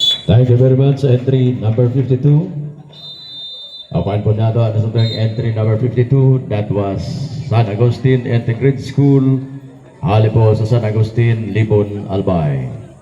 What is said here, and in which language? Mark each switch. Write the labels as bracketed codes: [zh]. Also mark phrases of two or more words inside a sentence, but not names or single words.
[en] Thank you very much. Entry number 52. [bik] Apan po nato ang nasabang entry number 52. [en] That was San Agustin Integrated School. [bik] Hali po sa San Agustin, Libon, Albay.